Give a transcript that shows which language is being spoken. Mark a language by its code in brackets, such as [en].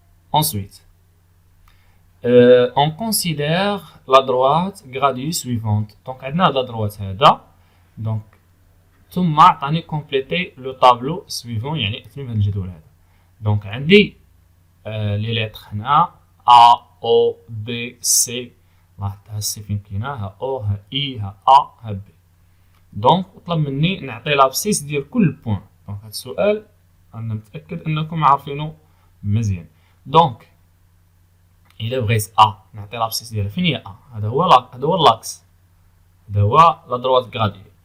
[fr] Ensuite, on considère la droite gradue suivante. Donc, on a la droite [ar] هذا. Donc, ثم عطاني [fr] compléter le tableau suivant، [ar] يعني اتمم الجدول هذا. [fr] Donc, [ar] عندي [fr] les lettres [ar] هنا [fr] A O B C. [ar] لاحظ ها C فين كاينه، ها O ها I ها A ها B. Donc, طلب مني نعطي l'abscisse ديال كل بوين. دونك هاد السؤال انا متاكد انكم عارفينه مزيان. دونك الا بغيت نعطي لابسيس ديالها فين هي هذا هو لاكس، هذا هو لا دروات غادي.